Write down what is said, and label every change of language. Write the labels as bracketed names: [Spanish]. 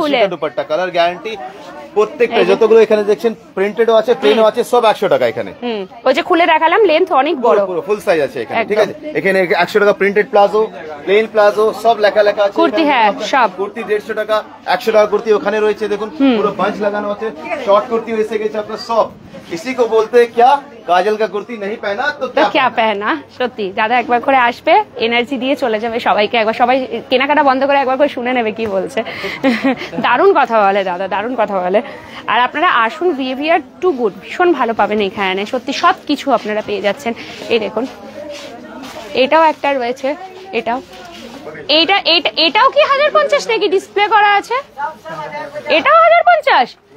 [Bangla] Harshitha dupatta, colour guarantee প্রত্যেকটা, যতগুলো এখানে দেখছেন প্রিন্টেডও আছে প্লেনও আছে, সব 100 টাকা এখানে। ওই যে খুলে দেখালাম, লেন্থ অনেক বড়, পুরো ফুল সাইজ আছে এখানে। ঠিক আছে, এখানে 100 টাকা প্রিন্টেড প্লাজো, প্লেন প্লাজো, সব লেখা লেখা আছে। কুর্তি, হ্যাঁ সব কুর্তি 150 টাকা, 100 টাকা কুর্তি ওখানে রয়েছে, দেখুন পুরো বাঞ্চ লাগানো আছে। শর্ট কুর্তি এসে গেছে আপনার সব। [Hindi] इसी को बोलते हैं क्या, काजल का कुर्ती नहीं पहना तो क्या पहना। [Bangla] সত্যি দাদা একবার করে আসবে, এনার্জি দিয়ে চলে যাবে সবাইকে, একবার সবাই কেনাকাটা বন্ধ করে একবার করে শুনে নেবে কি বলছে। দারুণ কথা বলে দাদা, দারুণ কথা বলে। আর আপনারা আসুন, বিহেভিয়ার টু গুড, ভীষণ ভালো পাবেন এখানে, সত্যি সব কিছু আপনারা পেয়ে যাচ্ছেন। এই দেখুন এটাও একটা রয়েছে, এটাও, এইটা এটাও কি 1050 নাকি ডিসপ্লে করা আছে? এটাও 1050?